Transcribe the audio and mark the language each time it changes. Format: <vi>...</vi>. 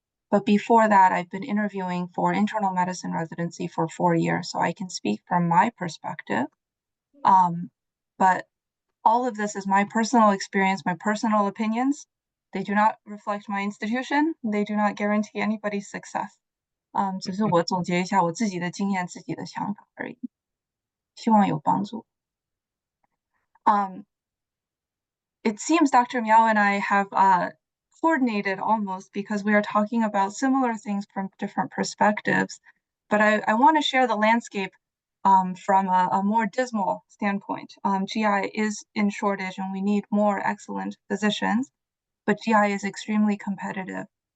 <en>But before that, I've been interviewing for internal medicine residency for 4 years, so I can speak from my perspective. But all of this is my personal experience, my personal opinions. They do not reflect my institution. They do not guarantee anybody's success.</en> <zh>只是我总结一下我自己的经验、自己的想法而已，希望有帮助。</zh> <en>It seems Dr. Miao and I have coordinated almost because we are talking about similar things from different perspectives. But I want to share the landscape from a more dismal standpoint. GI is in shortage and we need more excellent physicians, but GI is extremely competitive.</en>